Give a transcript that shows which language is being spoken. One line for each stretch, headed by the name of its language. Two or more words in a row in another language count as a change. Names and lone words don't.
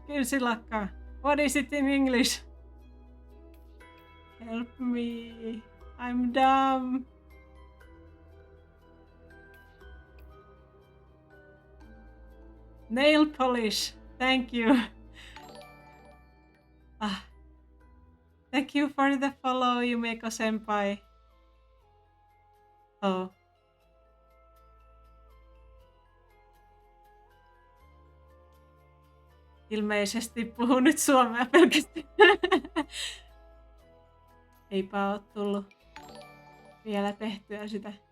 English: Kirsilakka. What is it in English? Help me. I'm dumb. Nail polish. Thank you. Thank you for the follow, Yumeko senpai. Oh.
Finnish: Ilmeisesti puhun nyt suomea pelkästään. Eipä oo tullut vielä tehtyä sitä.